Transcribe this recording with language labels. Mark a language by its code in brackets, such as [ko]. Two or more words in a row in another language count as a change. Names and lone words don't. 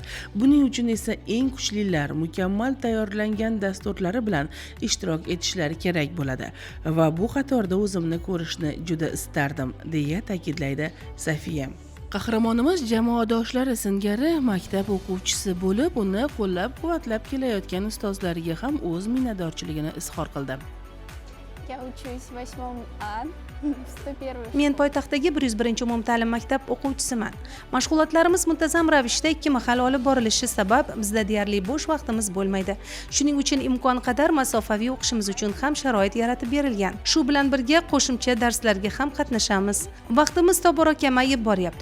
[uz] Buning uchun esa eng kuchlilar mukammal tayyorlangan dasturlari bilan ishtirok etishlari kerak bo'ladi va bu qatorda o'zimni ko'rishni juda istardim, deya ta'kidlaydi Safiya. Qahramonimiz jamoadoshlari singari maktab o'quvchisi bo'lib, uni qo'llab-quvvatlab kelayotgan ustozlariga ham o'z minnatdorchiligini izhor qildi. [ru] Я учусь в 8 А, 101. [uz] Men poytaxtdagi 101 umumta'lim maktab o'quvchisiman. Mashg'ulotlarimiz muntazam ravishda 2 mahal olib borilishi sabab bizda deyarli bo'sh vaqtimiz bo'lmaydi. Shuning uchun imkon qadar masofaviy o'qishimiz uchun ham sharoit yaratib berilgan. Shu bilan birga qo'shimcha darslarga ham qatnashamiz. Vaqtimiz tobora kamayib boryapti.